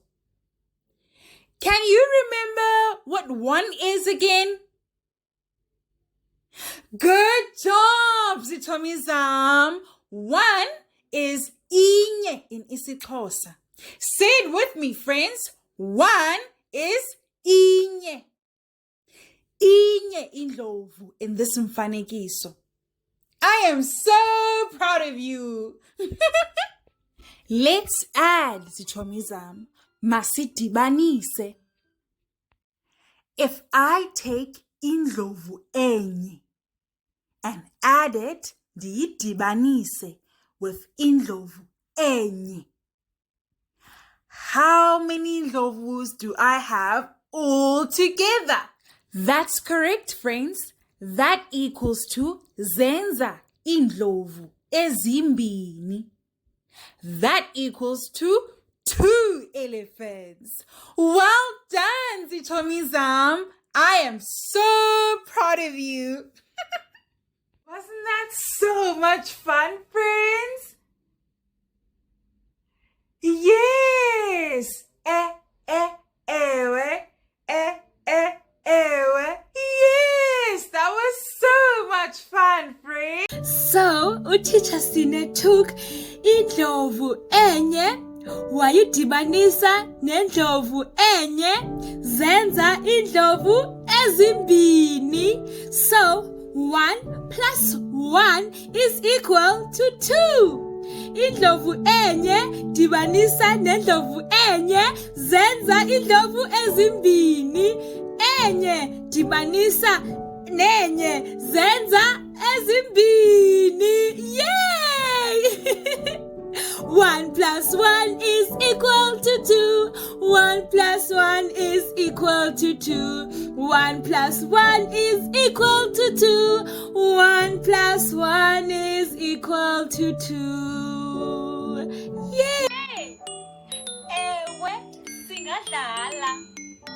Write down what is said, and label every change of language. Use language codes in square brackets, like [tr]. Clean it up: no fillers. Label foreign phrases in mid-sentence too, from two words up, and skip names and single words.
[en] Can you remember what one is again? Good job, Zitomizam. One is inye in isiXhosa. Say it with me, friends. One is inye. [xh] Inye indlovu [en] in this [xh] mfanekiso. [en] I am so proud of you. Let's add, Zitomizam, masidibanise. If I take [xh] indlovu enye [en] and add it, ndiyidibanise with [xh] indlovu enye, [en] how many ndlovus do I have all together? That's correct, friends. That equals to [xh] zenza indlovu ezimbini. [en] That equals to 2 elephants. Well done, Zitomizam. I am so proud of you. Wasn't that so much fun, friends? Yes. [xh] Ewe. Ewe. [en] Yes, that was so much fun, friends. [xh] So, uTeacher Sine took indlovu enye, wayidibanisa nendlovu enye, zenza indlovu ezimbini. [en] So, 1 plus 1 is equal to 2. [xh] Indlovu enye dibanisa nendlovu enye zenza indlovu ezimbini. Enye dibanisa nenye zenza ezimbini. [en] Yay! 1 plus 1 is equal to 2. 1 plus 1 is equal to 2. 1 plus 1 is equal to 2. 1 plus 1 is equal to 2. Yay! [xh] Ewe, singadlala.